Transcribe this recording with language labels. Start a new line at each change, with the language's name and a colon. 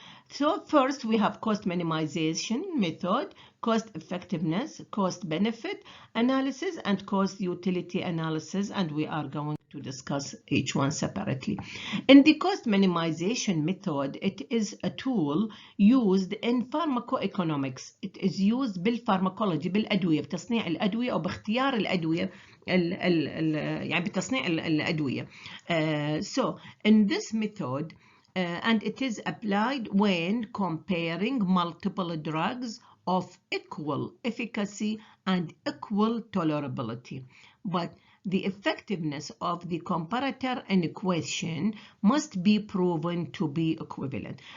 English: So first we have cost minimization method, cost effectiveness, cost benefit analysis, and cost utility analysis, and we are going to discuss each one separately. In the cost minimization method, it is a tool used in pharmacoeconomics. It is used
Arabic: بالpharmacology بالأدوية، بتصنيع الأدوية أو باختيار الأدوية يعني بتصنيع الأدوية.
English: So in this method, and it is applied when comparing multiple drugs of equal efficacy and equal tolerability. But the effectiveness of the comparator in equation must be proven to be equivalent.